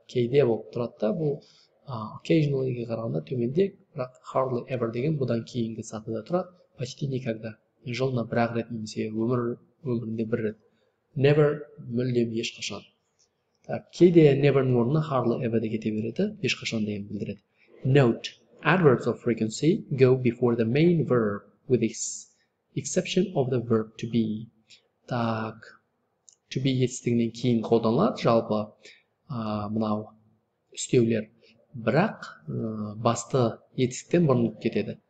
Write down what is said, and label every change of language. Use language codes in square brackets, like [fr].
[kk] Кейде болып тұрады да, бұл occasionally қарағанда төменде, бірақ hardly ever деген бұдан кейінгі сатыда тұрады, [ru] почти никогда. [kk] Жылына бір-ақ рет немесе өмірінде бір рет. Never, мүлдем ешқашан. Кейде never'ның орнына hardly ever де кете береді, ешқашан деген білдіреді. [en] Note, adverbs of frequency go before the main verb with the exception of the verb to be. [kk] Так, to be етістігінен кейін қолданылады, жалпы мынау үстеулер. Бірақ басты етістіктен бұрын кетеді.